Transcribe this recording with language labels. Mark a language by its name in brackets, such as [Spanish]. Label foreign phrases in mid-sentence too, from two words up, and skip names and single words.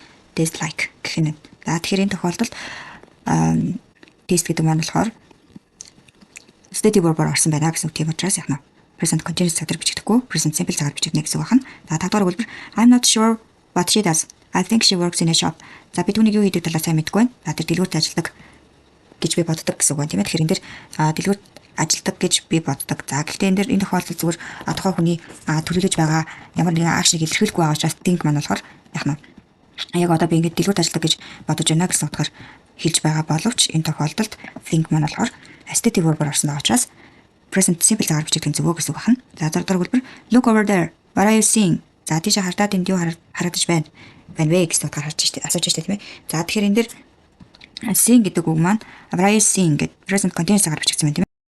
[English] Taste like [Mongolian] гэх юм. За тэгэхээр энэ тохиолдолд taste гэдэг маань болохоор [English] stative verb- [Mongolian] оор орсон байна гэсэн үг. Тийм учраас яг нь [English] present continuous [Mongolian] цагаар бичигдэхгүй [English] present simple [Mongolian] цагаар бичигдэнэ гэсэн үг байна. За 5 дахь хэлбэр [English] I'm not sure what she does. I think she works in a shop. [Mongolian] За би түүнийг юу хийдэг талаар сайн мэдгүй байна. За тэр дэлгүүрт ажилладаг гэж би боддог гэсэн үг байна тийм ээ. Тэгэхээр энэ дэр дэлгүүрт ажилдаг гэж би боддог. За гэхдээ энэ дэр энэ тохиолдолд зүгээр тухайн хүний төлөвлөж байгаа ямар нэгэн акшнийг илэрхийлэхгүй байгаа учраас think маань болохоор яг нь яг одоо би ингэж дэлгүүрт ажилладаг гэж бодож байна гэсэн утгаар хэлж байгаа боловч энэ тохиолдолд think маань болохоор [English] stative verb- [Mongolian] оор орсон байгаа учраас [English] present simple [Mongolian] цагаар бичигдэх зөвөө гэсэн үг байна. За дараа хэлбэр [English] look over there. What are you seeing? [Mongolian] За тийш хардаад энд юу харагдаж байна? Байна вэ гэсэн утгаар харж штэ асууж штэ тийм ээ. За тэгэхээр энэ дэр seeing гэдэг үг маань [English] what are you seeing [Mongolian] гэдэг [English] present continuous [Mongolian] цагаар бичигдсэн байна тийм ээ.